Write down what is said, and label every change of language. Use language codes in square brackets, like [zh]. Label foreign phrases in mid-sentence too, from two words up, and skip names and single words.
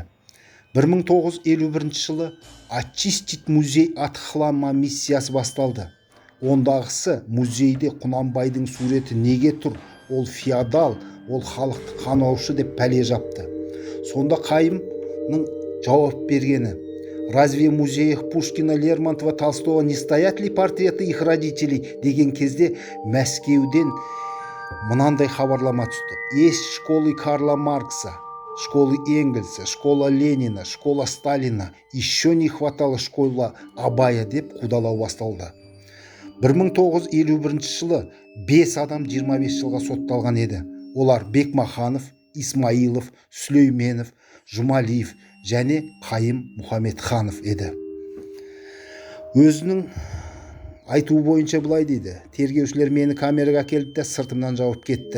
[kk] 1951 жылы [ru] очистить музей от хлама [kk] миссиясы басталды. Ондағысы музейде Құнанбайдың суреті неге тұр? Ол феодал, ол халықты қанаушы деп пәле жапты. Сонда Қайымның жауап бергені: [ru] разве в музеях Пушкина, Лермонтова, Толстого не стоят ли портреты их родителей [kk] деген кезде Мәскеуден мынандай хабарлама түсті: [ru] есть школы Карла Маркса, школы Энгельса, школа Ленина, школа Сталина, еще не хватало школа Абая [kk] деп қудалау басталды. 1951 жылы 5 адам 25 жылға сотталған еді. Олар Бекмаханов, Исмаилов, Сүлейменов, Жұмалиев және Қайым Мұхамедханов еді. Өзінің айтуы бойынша былай дейді: тергеушілер мені камераға келді де сыртымнан жауып кетті.